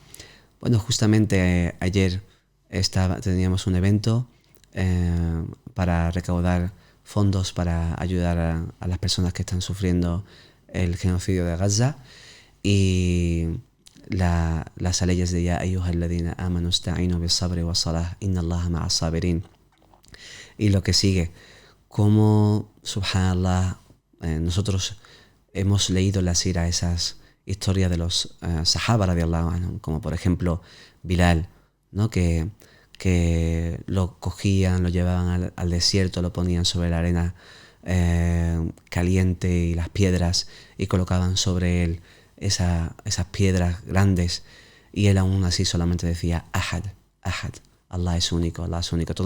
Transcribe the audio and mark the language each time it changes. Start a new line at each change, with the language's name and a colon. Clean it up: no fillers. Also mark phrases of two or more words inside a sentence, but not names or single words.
Spanish: Bueno, justamente ayer teníamos un evento para recaudar fondos para ayudar a las personas que están sufriendo el genocidio de Gaza, y las leyes de
Arabic: يا أيها الذين آمنوا استعينوا بالصبر والصلاة إن الله مع الصابرين.
Spanish: Y lo que sigue, como, subhanallah, nosotros hemos leído en la sira esas historias de los
Arabic: الصحابة رضي الله عنهم,
Spanish: como por ejemplo Bilal, ¿no? que lo cogían, lo llevaban al desierto, lo ponían sobre la arena caliente y las piedras, y colocaban sobre él esas piedras grandes, y él aún así solamente decía
Arabic: أحد، أحد,
Spanish: Allah es único, Allah es único.